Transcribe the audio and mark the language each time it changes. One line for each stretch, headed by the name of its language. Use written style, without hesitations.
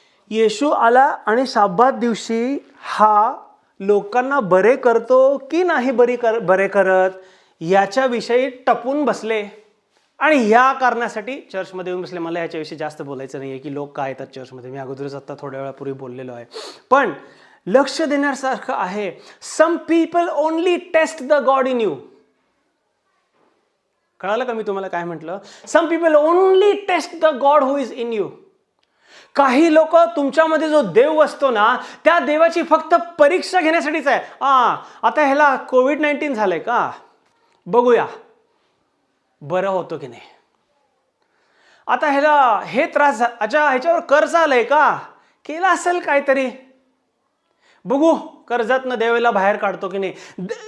Marathi: येशू आला आणि शाब्बात दिवशी हा लोकांना बरे करतो की नाही बरे करत याच्याविषयी टपून बसले. आणि ह्या कारणासाठी चर्चमध्ये येऊन बसले. मला याच्याविषयी जास्त बोलायचं नाही आहे की लोक काय येतात चर्चमध्ये, मी अगोदरच आता थोड्या वेळापूर्वी बोललेलो आहे. पण लक्ष देण्यासारखं आहे.
English: Some people only test the god in you.
Marathi: कळालं का मी तुम्हाला काय म्हटलं?
English: Some people only test the god who is in you.
Marathi: काही लोक तुमच्यामध्ये जो देव असतो ना त्या देवाची फक्त परीक्षा घेण्यासाठीच आहे. आता ह्याला कोविड-19 झालंय का, बघूया बरं होतो की नाही. आता ह्याला हे त्रास, अच्छा ह्याच्यावर कर्ज आलंय का, केला असेल काहीतरी, बघू कर्जातनं देवाला बाहेर काढतो की नाही.